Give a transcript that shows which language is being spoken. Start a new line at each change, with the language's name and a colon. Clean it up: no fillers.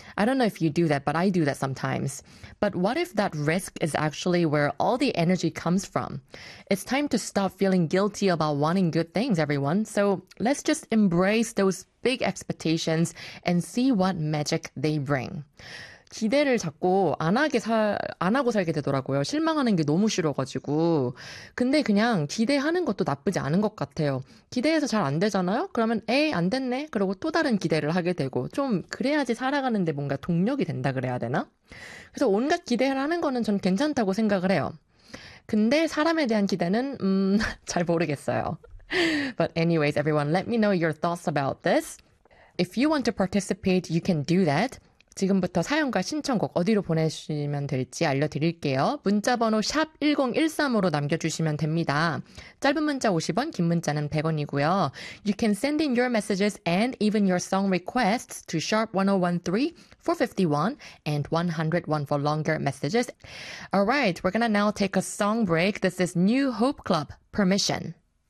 English: I don't know if you do that, but I do that sometimes. But what if that risk is actually where all the energy comes from? It's time to stop feeling guilty about wanting good things, everyone. So let's just embrace those big expectations and see what magic they bring.
Korean: 기대를 자꾸 안 하고 살게 되더라고요. 실망하는 게 너무 싫어가지고. 근데 그냥 기대하는 것도 나쁘지 않은 것 같아요. 기대해서 잘 안 되잖아요? 그러면 에이 안 됐네? 그러고 또 다른 기대를 하게 되고 좀 그래야지 살아가는데 뭔가 동력이 된다 그래야 되나? 그래서 온갖 기대를 하는 거는 전 괜찮다고 생각을 해요. 근데 사람에 대한 기대는 잘 모르겠어요.
English: But anyways, everyone, let me know your thoughts about this. If you want to participate, you can do that.
Korean: 지금부터 사연과 신청곡 어디로 보내시면 될지 알려드릴게요. 문자번호 #1013으로 남겨주시면 됩니다. 짧은 문자 50원, 긴 문자는 100원이고요.
English: You can send in your messages and even your song requests to #1013, 451, and 101 for longer messages. Alright, we're gonna now take a song break. This is New Hope Club, Permission.